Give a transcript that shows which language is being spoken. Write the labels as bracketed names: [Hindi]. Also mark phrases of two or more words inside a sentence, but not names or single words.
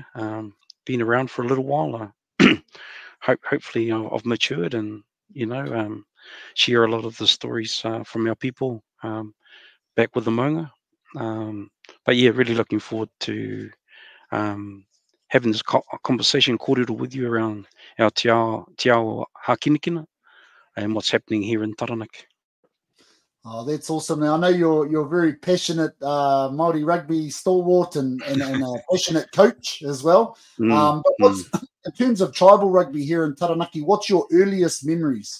[English] Been around for a little while. Hopefully I've matured and share a lot of the stories from our people back with the maunga. But yeah, really looking forward to having this conversation kōrero with you around our [Māori] te ao Hākinakina [English] and what's happening here in Taranaki. Oh, that's awesome. Now, I know you're a very passionate Māori rugby stalwart and a passionate coach as well. But in terms of tribal rugby here in Taranaki, what's your earliest memories?